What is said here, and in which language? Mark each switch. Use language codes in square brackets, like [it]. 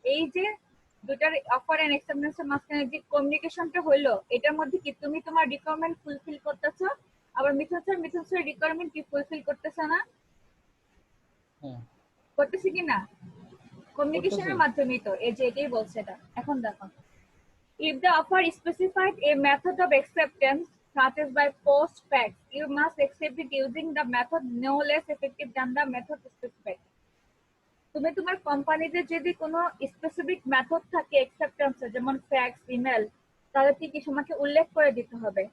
[bn] এই যে দুটার অফার এন্ড অ্যাকসেপ্টেন্সের মাঝখানে যে কমিউনিকেশনটা হলো, এটার মধ্যে কি তুমি তোমার রিকোয়ারমেন্ট ফুলফিল করতেছো, আবার মিথুন স্যার রিকোয়ারমেন্ট কি ফুলফিল করতেছে না? করতেছে কি না? কমিউনিকেশনের মাধ্যমেই তো, এই যে এটাই বলছে এটা। এখন দেখো, [en] if the offer specified a method of acceptance such as by post fax, you must accept it using the method no less effective than the method specified. [bn] তুমি তোমার কোম্পানিতে যদি কোনো স্পেসিফিক মেথড থাকে অ্যাকসেপ্টেন্স, যেমন ফ্যাক্স, ইমেল, তাহলে কি তোমাকে উল্লেখ করে দিতে হবে।